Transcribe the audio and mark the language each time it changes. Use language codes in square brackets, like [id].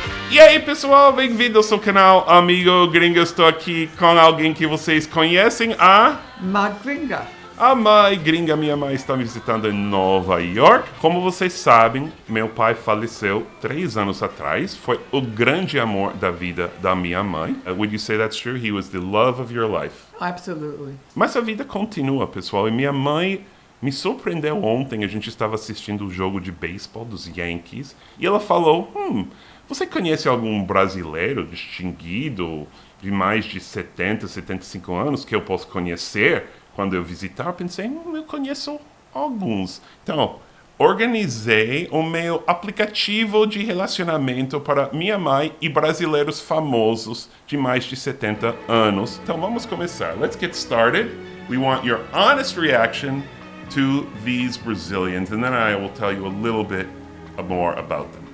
[pt] E aí, pessoal, bem-vindo ao seu canal Amigo Gringo. Estou aqui com alguém que vocês conhecem, a Mãe Gringa. A Mãe Gringa. Minha mãe está me visitando em Nova York. Como vocês sabem, meu pai faleceu 3 anos atrás. Foi o grande amor da vida da minha mãe. [en] Would you say that's true? He was the love of your life. Absolutely. [pt] Mas a vida continua, pessoal. E minha mãe me surpreendeu ontem. A gente estava assistindo o jogo de beisebol dos Yankees. E ela falou, você conhece algum brasileiro distinguido de mais de 70, 75 anos que eu posso conhecer quando eu visitar? Eu pensei, eu conheço alguns. Então, organizei o meu aplicativo de relacionamento para minha mãe e brasileiros famosos de mais de 70 anos. Então, vamos começar. [en] Let's get started. We want your honest reaction to these Brazilians, and then I will tell you a little bit more about them.